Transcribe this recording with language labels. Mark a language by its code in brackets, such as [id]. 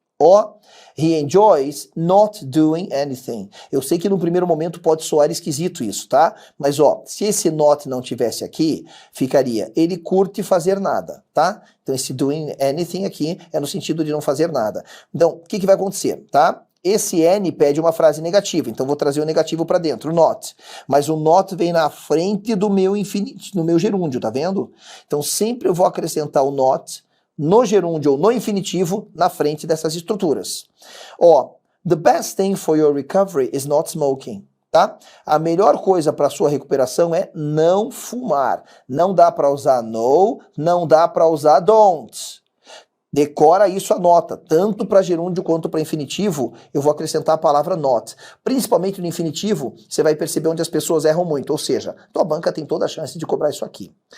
[en] Ó, he enjoys not doing anything. [pt] Eu sei que no primeiro momento pode soar esquisito isso, tá? Mas ó, se esse not não tivesse aqui, ficaria ele curte fazer nada, tá? Então esse [en] doing anything [pt] aqui é no sentido de não fazer nada. Então, o que vai acontecer, tá? Esse N pede uma frase negativa, então vou trazer o negativo para dentro, not. Mas o not vem na frente do meu no meu gerúndio, tá vendo? Então sempre eu vou acrescentar o not no gerúndio ou no infinitivo na frente dessas estruturas. [en] Ó, the best thing for your recovery is not smoking, tá? [pt] A melhor coisa para sua recuperação é não fumar. Não dá para usar no, não dá para usar don't. Decora isso, anota. Tanto para gerúndio quanto para infinitivo, eu vou acrescentar a palavra not. Principalmente no infinitivo, você vai perceber onde as pessoas erram muito. Ou seja, tua banca tem toda a chance de cobrar isso aqui.